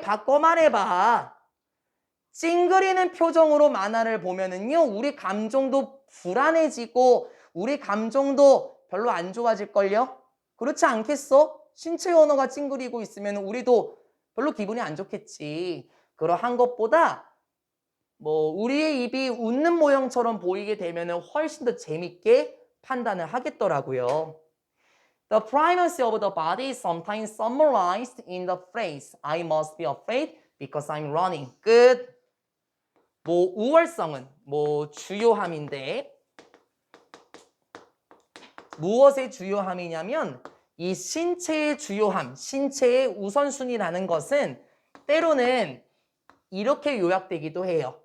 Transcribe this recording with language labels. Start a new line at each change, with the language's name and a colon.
Korean: 바꿔 말해봐. 찡그리는 표정으로 만화를 보면은요, 우리 감정도 불안해지고 우리 감정도 별로 안 좋아질걸요? 그렇지 않겠어? 신체 언어가 찡그리고 있으면 우리도 별로 기분이 안 좋겠지. 그러한 것보다 우리의 입이 웃는 모형처럼 보이게 되면 훨씬 더 재밌게 판단을 하겠더라고요.
English: The primacy of the body is sometimes summarized in the phrase I must be afraid because I'm running.
Korean: 끝. 우월성은 주요함인데 무엇의 주요함이냐면 이 신체의 주요함, 신체의 우선순위라는 것은 때로는 이렇게 요약되기도 해요.